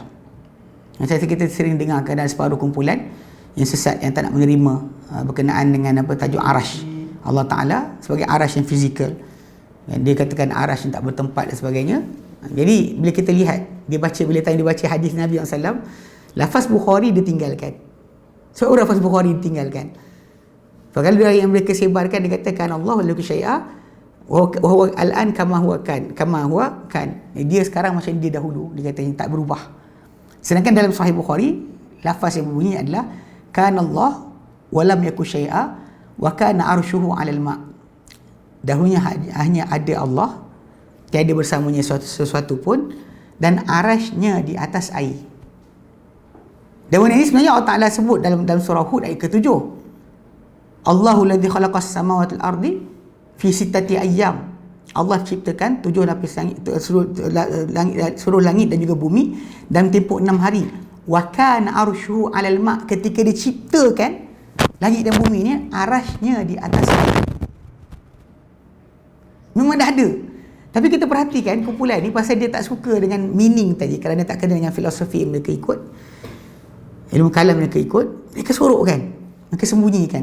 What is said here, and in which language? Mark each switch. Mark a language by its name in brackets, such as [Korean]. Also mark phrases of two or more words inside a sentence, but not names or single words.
[Malay] Macam kita sering dengar keadaan separuh kumpulan yang sesat, yang tak nak menerima berkenaan dengan tajuk arash Allah Ta'ala sebagai arash yang fizikal. Dia katakan arash yang tak bertempat dan sebagainya. Jadi bila kita lihat, bila dia baca hadis Nabi SAW, lafaz Bukhari ditinggalkan. So lafaz Bukhari ditinggalkan. Kalau yang mereka sebarkan, dia katakan [Arabic] الله لا شيء وهو الآن كما هو [Malay] kan. Dia sekarang macam dia dahulu, dia kata tak berubah. Sedangkan dalam Sahih Bukhari, lafaz yang berbunyi adalah [Arabic] كان الله ولم يكن شيء وكان عرشه على الماء'. [Malay] Dahulunya hanya ada Allah, tiada bersamanya sesuatu pun, dan arasnya di atas air. Dan benda ini sebenarnya Allah Ta'ala sebut dalam surah Hud ayat ke-7. [Arabic] الله الذي خلق السماوات والأرض في ستة أيام. [Malay] Allah ciptakan 7 lapis langit, seluruh langit dan juga bumi dalam tempoh 6 hari. [Arabic] وكان عرشه على الماء'. [Malay] Ketika diciptakan langit dan bumi ni, arasnya di atas air. Memang dah ada. Tapi kita perhatikan kumpulan ni pasal dia tak suka dengan meaning tadi, kerana tak kena dengan filosofi yang mereka ikut, ilmu kalam mereka ikut, mereka sorokkan, mereka sembunyikan.